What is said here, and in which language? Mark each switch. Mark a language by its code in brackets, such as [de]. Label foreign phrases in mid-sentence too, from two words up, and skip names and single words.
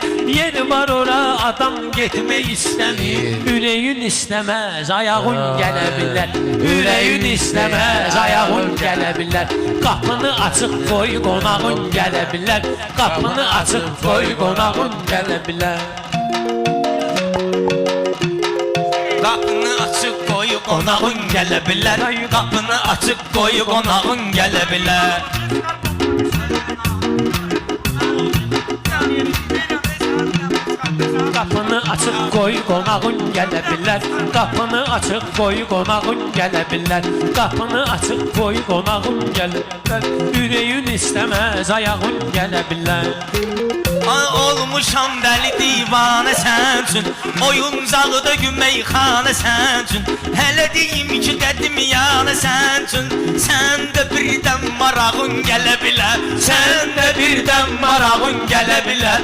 [az] Yer var ora adam gitmeyi istemir. [tr] Yüreğin istemez ayağın gelebilir. Yüreğin istemez ayağın gelebilir. Kapını açık koy konağın gelebilir. Kapını açık koy konağın gelebilir. [az] Qapını açıq qoyub qonağın gələ bilər. Qapını açıq qoyub qonağın gələ bilər. [tr] Kapını açık koy konağın gelebilir. Kapını açık koy konağın gelebilir. Kapını açık koy konağın gelebilir. Yüreğin istemez ayağın gelebilir. [az] Ay olmuşam dəli divanə sən üçün. Oyuncaqda meyxanə sən üçün. Hələ deyim ki qədimiyanə sən üçün. Sən də birdən marağın gələ bilər. Sən də birdən marağın gələ bilər.